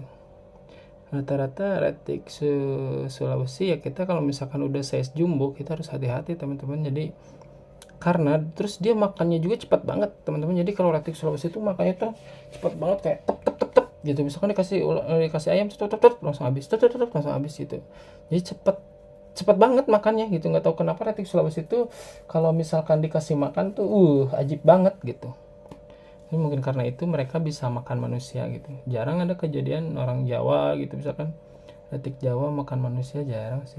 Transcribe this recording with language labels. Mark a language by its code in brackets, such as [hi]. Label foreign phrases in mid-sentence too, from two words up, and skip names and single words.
[id] Rata-rata retik Sulawesi ya, kita kalau misalkan udah size jumbo kita harus hati-hati teman-teman. Jadi karena terus dia makannya juga cepat banget teman-teman. Jadi kalau retik Sulawesi itu makannya tuh cepat banget, kayak tep tep tep tep gitu. Misalkan dikasih ayam tep tep tep langsung habis, tep tep tep langsung habis gitu. Jadi cepat banget makannya gitu. Nggak tahu kenapa retik Sulawesi itu kalau misalkan dikasih makan tuh ajib banget gitu. Ini mungkin karena itu mereka bisa makan manusia gitu. Jarang ada kejadian orang Jawa gitu misalkan retik Jawa makan manusia, jarang sih.